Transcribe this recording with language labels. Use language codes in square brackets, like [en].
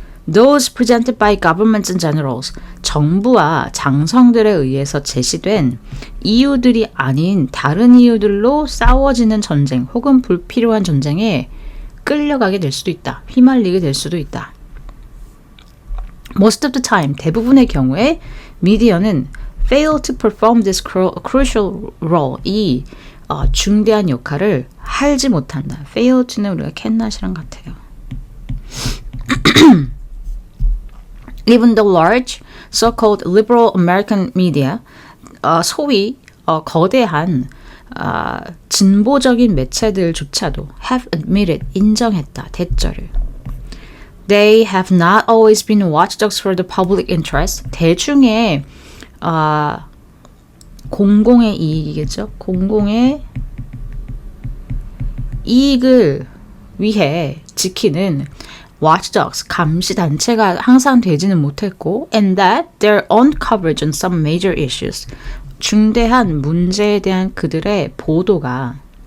[en] Those presented by governments and generals, [ko] 정부와 장성들에 의해서 제시된 이유들이 아닌 다른 이유들로 싸워지는 전쟁 혹은 불필요한 전쟁에 끌려가게 될 수도 있다. 휘말리게 될 수도 있다. [en] Most of the time, [ko] 대부분의 경우에 미디어는 [en] fail to perform this crucial role, [ko] 이 중대한 역할을 하지 못한다. fail to는 우리가 cannot이랑 같아요. [en] Even the large so-called liberal American media, [ko] 소위 거대한 진보적인 매체들조차도 [en] have admitted, [ko] 인정했다, 대절을. [en] They have not always been watchdogs for the public interest. [ko] 대중의 공공의 이익이겠죠. 공공의 이익을 위해 지키는 watchdogs, 감시 단체가 항상 되지는 못했고, [en] and that their own coverage on some major issues, [ko] 중대한 문제에 대한 그들의 보도가